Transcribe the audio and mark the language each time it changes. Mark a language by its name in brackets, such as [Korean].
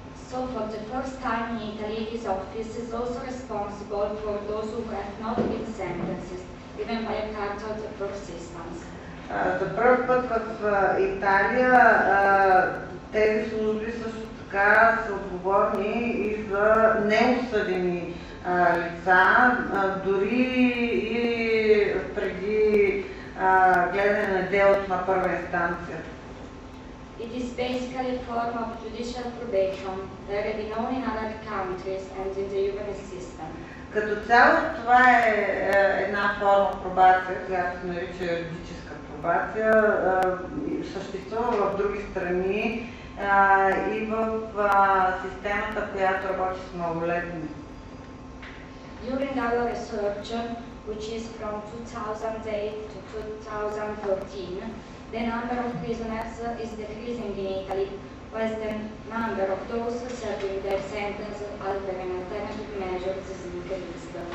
[English] So for the first time in Italy, his office is also responsible for those who have not been sentenced, even by a cartel of persistence. [Bulgarian] За първ път в Италия тези служби също така са отговорни и за неосъдени лица, дори и преди гледане на делото на първа инстанция. [English] It is basically a form of judicial probation, already known in other countries and in the juvenile system. [Bulgarian] Като цяло това е една форма пробация, която се нарича юридическа пробация, съществува в други страни и в системата, която работи с малолетни. [English] During our research, which is from 2008 to 2013, the number of prisoners is decreasing in Italy, while the number of those serving their sentence under alternative measures is increased.